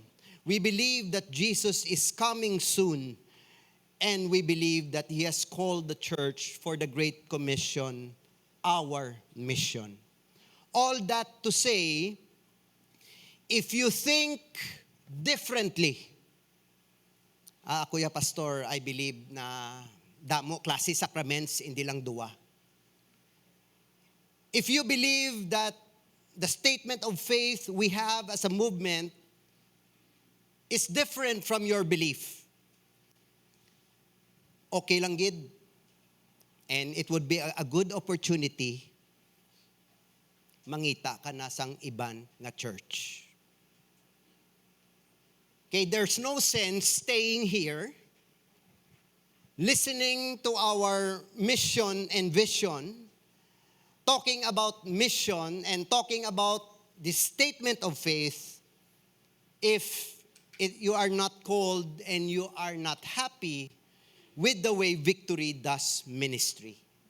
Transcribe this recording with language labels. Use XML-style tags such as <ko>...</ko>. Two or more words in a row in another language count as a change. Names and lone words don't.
<en>We believe that Jesus is coming soon, and we believe that He has called the church for the Great Commission, our mission. All that to say, if you think differently, Kuya Pastor, I believe</en> <hil>na damo klase</hil> <en>sacraments,</en> <hil>hindi lang duwa.</hil> <en>If you believe that the statement of faith we have as a movement is different from your belief,</en> <hil>okay lang gid.</hil> <en>And it would be a good opportunity</en> <hil>mangita ka na sang iban nga</hil> <en>church. Okay, there's no sense staying here, listening to our mission and vision, talking about mission and talking about the statement of faith, if you are not called and you are not happy with the way Victory does ministry.</en>